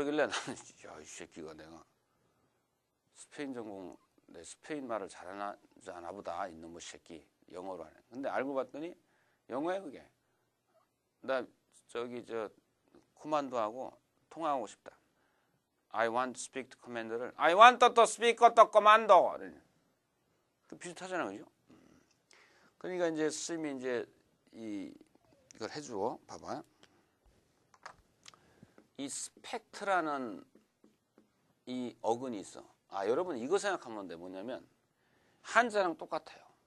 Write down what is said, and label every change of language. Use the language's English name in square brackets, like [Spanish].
[Korean] 그러길래 나는 야, 이 새끼가 내가 스페인 전공 내 스페인 말을 잘하나 보다 이놈의 새끼 영어로 하네. 근데 알고 봤더니 영어야 그게. 나 저기 저 코만도하고 통화하고 싶다. [English] I want to speak to commander를 I want to speak the commando. [Korean] 그 비슷하잖아, 그죠? 그러니까 이제 스님이 이제 이걸 해줘. 봐봐. 이 스펙트라는 이 어근이 있어. 아, 여러분 이거 생각하면 돼. 뭐냐면 한자랑 똑같아요.